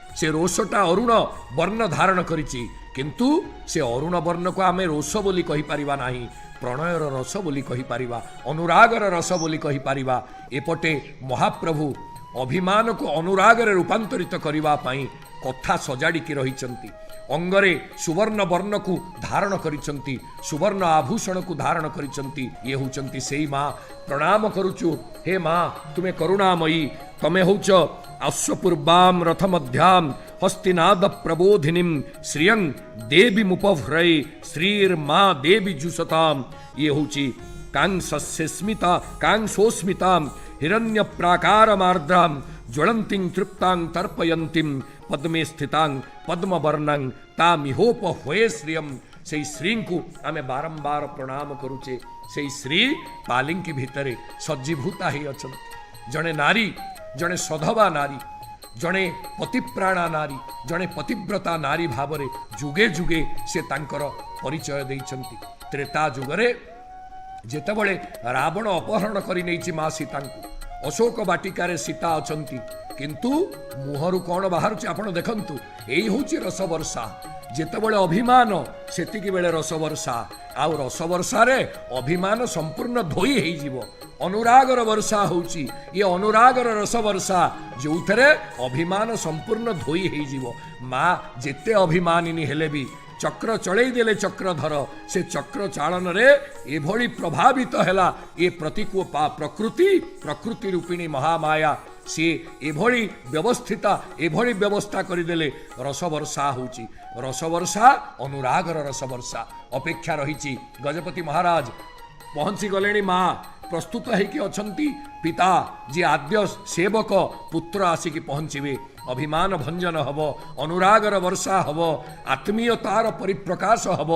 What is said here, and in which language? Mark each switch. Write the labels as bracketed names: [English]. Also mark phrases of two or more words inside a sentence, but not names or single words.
[Odia] ସେ ରୋଷଟା ଅରୁଣ ବର୍ଣ୍ଣ ଧାରଣ କରିଛି କିନ୍ତୁ ସେ ଅରୁଣ ବର୍ଣ୍ଣ କୁ ଆମେ ରୋଷ ବୋଲି କହି ପାରିବା ନାହିଁ, ପ୍ରଣୟର ରସ ବୋଲି କହି ପାରିବା, ଅନୁରାଗର ରସ ବୋଲି କହି ପାରିବା। ଏପଟେ ମହାପ୍ରଭୁ ଅଭିମାନ କୁ ଅନୁରାଗ ରେ ରୂପାନ୍ତରିତ କରିବା ପାଇଁ କଥା ସଜାଡ଼ି ରହିଛନ୍ତି। ଅଙ୍ଗରେ ସୁବର୍ଣ୍ଣ ବର୍ଣ୍ଣ କୁ ଧାରଣ କରିଛନ୍ତି, ସୁବର୍ଣ୍ଣ ଆଭୂଷଣ କୁ ଧାରଣ କରିଛନ୍ତି। ଯେ ହେଉଛନ୍ତି ସେଇ ମାଁ। ପ୍ରଣାମ କରୁଛୁ ହେ ମାଁ, ତୁମେ କରୁଣାମୟୀ, ତମେ ହୋଚ [Sanskrit] अश्वपूर्वाम रथ मध्याम हस्तिनाद प्रबोधिनीम श्रियं देवी मुपभ्रय श्रीर्मा देवी जुसताम। [Odia] ଯେ ହୋଇଛି [Sanskrit] कांसस्मिता कांसोस्मिताम हिरण्य प्राकार मार्द्राम ज्वलंतिं तृप्तां तर्पयन्तीं पद्मे स्थितां पद्मवर्णं तामिहोप होए श्रियम। [Odia] ସେ ଶ୍ରୀ କୁ ଆମେ ବାରମ୍ବାର ପ୍ରଣାମ କରୁଛେ। ସେ ଶ୍ରୀ ପାଲିଙ୍କି ଭିତରେ ସଜ୍ଜୀଭୂତା ହୋଇ ଅଛନ୍ତି। ଯଡ଼େ ନାରୀ, ଯଡ଼େ ସଧବା ନାରୀ, ଯଡ଼େ ପତିପ୍ରାଣା ନାରୀ, ଯଡ଼େ ପତିବ୍ରତା ନାରୀ ଭାବରେ ଯୁଗେ ଯୁଗେ ସେ ତାଙ୍କର ପରିଚୟ ଦେଇଛନ୍ତି। ତ୍ରେତା ଯୁଗରେ ଯେତେବେଳେ ରାବଣ ଅପହରଣ କରି ନେଇଛି ମାଁ ସୀତା କୁ, ଅଶୋକ ବାଟିକାର ସୀତା ଅଛନ୍ତି, କିନ୍ତୁ ମୁହଁରୁ କୌନ ବାହାର ଆପଣ ଦେଖନ୍ତୁ। ଏଇ ହେଉଛି ରସ ବର୍ଷା। ଯେତେବେଳେ ଅଭିମାନ ସେତିକି ବେଳେ ରସ ବର୍ଷା, ଆଉ ରସ ବର୍ଷା ରେ ଅଭିମାନ ସମ୍ପୂର୍ଣ୍ଣ ଧୋଇ ହୋଇ ଯିବ। ଅନୁରାଗର ବର୍ଷା ହେଉଛି, ଯେ ଅନୁରାଗର ରସ ବର୍ଷା ଯୋଥରେ ଅଭିମାନ ସମ୍ପୂର୍ଣ୍ଣ ଧୋଇ ହୋଇ ଯିବ। ମାଁ ଯେତେ ଅଭିମାନିନୀ ହେଲେ ଭି ଚକ୍ର ଚଢ଼ାଇ ଦେଲେ ଚକ୍ରଧର, ସେ ଚକ୍ର ଚାଳନ ରେ ଏଭଳି ପ୍ରଭାବିତ ହେଲା ଯେ ପ୍ରତୀକ ପ୍ରକୃତି ରୂପିଣୀ ମହାମାୟା। ସି ଏଭଳି ବ୍ୟବସ୍ଥିତା ଏଭଳି ବ୍ୟବସ୍ଥା କରିଦେଲେ ରସ ବର୍ଷା ହେଉଛି। ରସ ବର୍ଷା ଅନୁରାଗର ରସ ବର୍ଷା। ଅପେକ୍ଷା ରହି ଗଜପତି ମହାରାଜ ପହଞ୍ଚି ଗଲେ। ମାଁ ପ୍ରସ୍ତୁତ ହୋଇକି ଅଛନ୍ତି। ପିତା ଯେ ଆଦ୍ୟ ସେବକ ପୁତ୍ର ଆସିକି ପହଞ୍ଚିବେ। ଅଭିମାନ ଭଞ୍ଜନ ହବ, ଅନୁରାଗର ବର୍ଷା ହବ, ଆତ୍ମୀୟତାର ପରିପ୍ରକାଶ ହବ।